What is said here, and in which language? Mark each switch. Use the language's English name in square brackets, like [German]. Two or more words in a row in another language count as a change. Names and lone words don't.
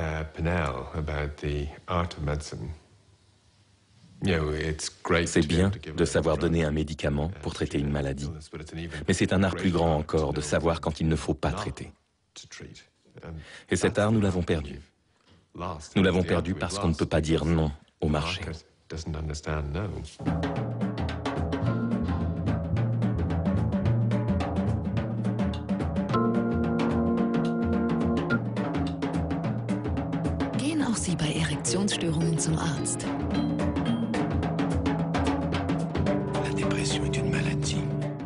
[French] C'est bien de savoir donner un médicament pour traiter une maladie, mais c'est un art plus grand encore de savoir quand il ne faut pas traiter. Et cet art, nous l'avons perdu. Nous l'avons perdu parce qu'on ne peut pas dire non au marché. [German] Gehen auch Sie bei Erektionsstörungen zum Arzt. [French] La dépression est une maladie.